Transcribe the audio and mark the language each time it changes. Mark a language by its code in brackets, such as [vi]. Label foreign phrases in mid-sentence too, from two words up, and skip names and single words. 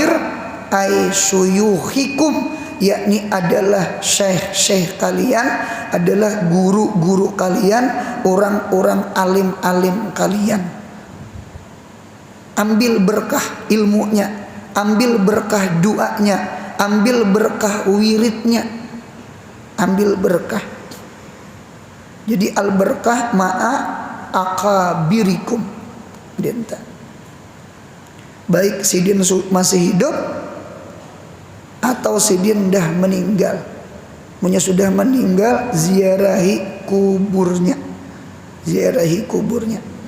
[ar] أي شيوخكم, [id] yakni adalah syekh-syekh kalian, adalah guru-guru kalian, orang-orang alim-alim kalian. Ambil berkah ilmunya, ambil berkah doanya, ambil berkah wiridnya, ambil berkah. [ar] Jadi البركة مع أكابركم. Denta. [bjn] Baik sidin masih hidup atau sidin dah meninggal. [id] Punya sudah meninggal, ziarahi kuburnya, ziarahi kuburnya.